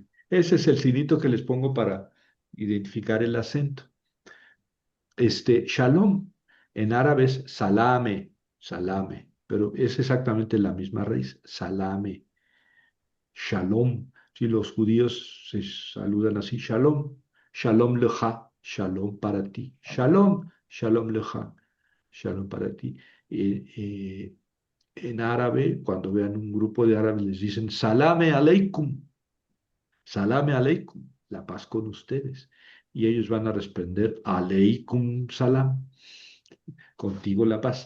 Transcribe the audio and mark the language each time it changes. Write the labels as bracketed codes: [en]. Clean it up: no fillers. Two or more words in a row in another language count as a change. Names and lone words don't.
[es] Ese es el signito que les pongo para identificar el acento. Shalom, en árabe es salame, salame, pero es exactamente la misma raíz, salame, shalom. Si los judíos se saludan así, [he] שלום, שלום לך, שלום [es] para ti, [he] שלום, שלום לך, שלום [es] para ti. Eh, eh, en árabe, cuando vean un grupo de árabes, les dicen [ar] سلام عليكم, سلام عليكم, [es] la paz con ustedes. Y ellos van a responder [ar] عليكم سلام, [es] contigo la paz.